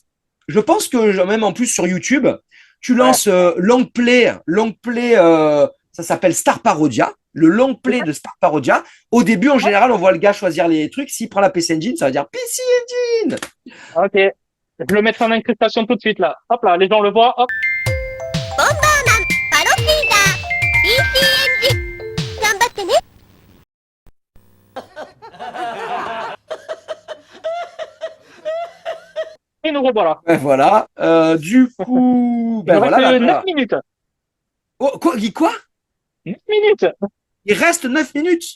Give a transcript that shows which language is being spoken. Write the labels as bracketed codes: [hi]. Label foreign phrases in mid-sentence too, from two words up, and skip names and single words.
[fr] Je pense que même en plus sur YouTube, tu Ouais. lances [en] long play. [fr] Ça s'appelle Star Parodia. Le [en] long play [fr] de Star Parodia. Au début, en général, on voit le gars choisir les trucs. S'il prend la PC Engine, ça va dire PC Engine. Ok. Je le mettrai en incrustation tout de suite là. Hop là, les gens le voient. Hop. [ja] 楽しいんだ PC エンジン頑張ってね [fr] Et nous revoilà. Ben voilà. Du coup, Il ben nous reste voilà. 9 minutes. Oh, quoi, dit quoi? 9 minutes. Il reste 9 minutes.